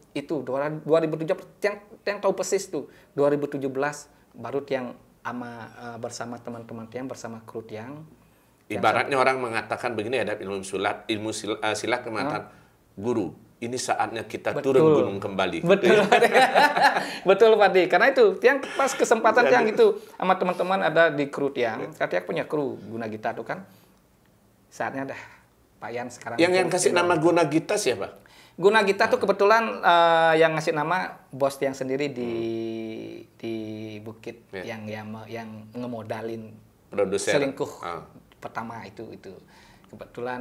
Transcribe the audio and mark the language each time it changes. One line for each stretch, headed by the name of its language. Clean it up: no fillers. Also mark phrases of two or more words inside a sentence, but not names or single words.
Indonesian: Itu 2017 yang tahu persis tuh. 2017 baru Tiang bersama teman-teman Tiang, bersama kru Tiang. Ibaratnya orang mengatakan begini, ada ilmu silat mengatakan, guru, ini saatnya kita turun gunung kembali. Betul, betul Pak De. Karena itu Tiang pas kesempatan Tiang itu sama teman-teman ada di kru Tiang. Tiang punya kru Guna Gita tuh kan. Saatnya dah Pak Yan sekarang. Yang kasih nama Guna Gita siapa? Guna Gita tuh kebetulan yang ngasih nama bos Tiang sendiri di Bukit yang ngemodalin produser Selingkuh. Pertama itu Kebetulan